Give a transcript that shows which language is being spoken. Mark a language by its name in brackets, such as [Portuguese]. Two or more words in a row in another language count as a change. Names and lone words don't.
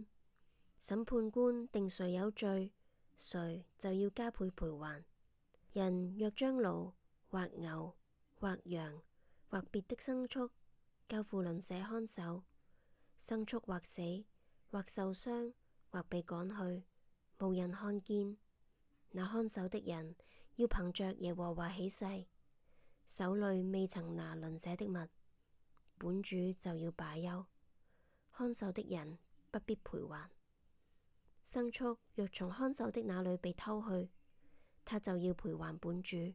[Chinese] 審判官定誰有罪，誰就要加倍賠還。人若將驢或牛或羊或別的牲畜交付鄰舍看守，牲畜或死或受傷或被趕去，無人看見，那看守的人要憑着耶和華起誓，手裏未曾拿鄰舍的物，本主就要罷休，看守的人不必賠還。牲畜若從看守的那裏被偷去，他就要賠還本主。